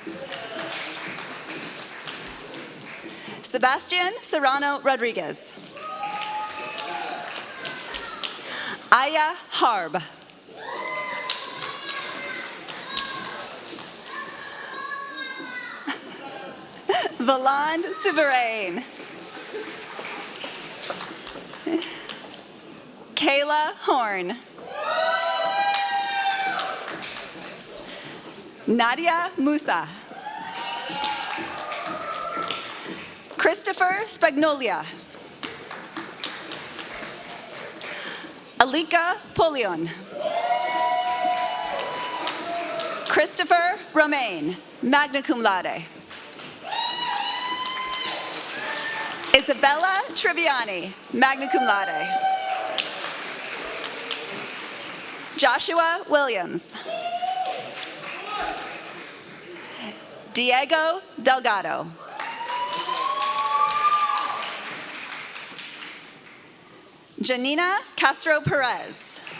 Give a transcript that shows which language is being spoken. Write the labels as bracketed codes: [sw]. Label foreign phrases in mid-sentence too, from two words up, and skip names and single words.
[en] Sebastian Serrano Rodriguez. Aya Harb. Valand Souverain. Kayla Horn. Nadia Musa. Christopher Spagnolia. Alika Polion. [la] Christopher Romaine, magna cum laude. Isabella Triviani, magna cum laude. [en] Joshua Williams. Diego Delgado. Janina Castro Perez.